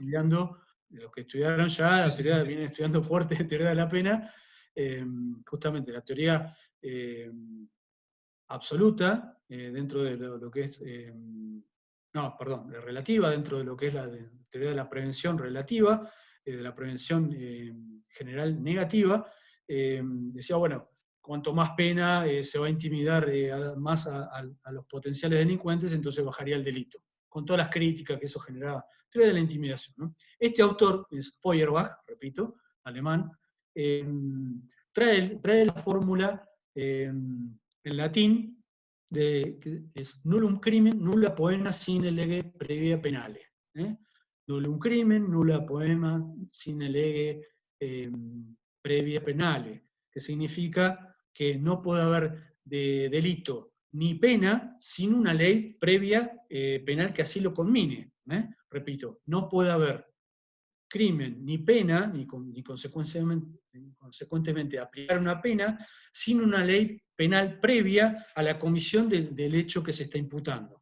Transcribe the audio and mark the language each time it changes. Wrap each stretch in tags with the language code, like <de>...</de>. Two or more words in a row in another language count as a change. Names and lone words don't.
<es>estudiando, los que estudiaron ya, la teoría, vienen estudiando fuerte teoría de la pena, justamente la teoría absoluta, dentro de lo que es, de relativa, dentro de lo que es la teoría de la prevención relativa, de la prevención general negativa, decía, bueno, cuanto más pena se va a intimidar más a los potenciales delincuentes, entonces bajaría el delito, con todas las críticas que eso generaba. Teoría de la intimidación, ¿no? Este autor, es Feuerbach, repito, alemán, trae la fórmula en latín, que es</es> <la>nullum crimen, nulla poena sine lege previa penale. Nullum crimen, nulla poena sine lege previa penale,</la> <es>que significa que no puede haber delito ni pena sin una ley previa penal que así lo conmine. Repito, no puede haber crimen ni pena, ni consecuentemente aplicar una pena, sin una ley penal previa a la comisión del hecho que se está imputando.</es>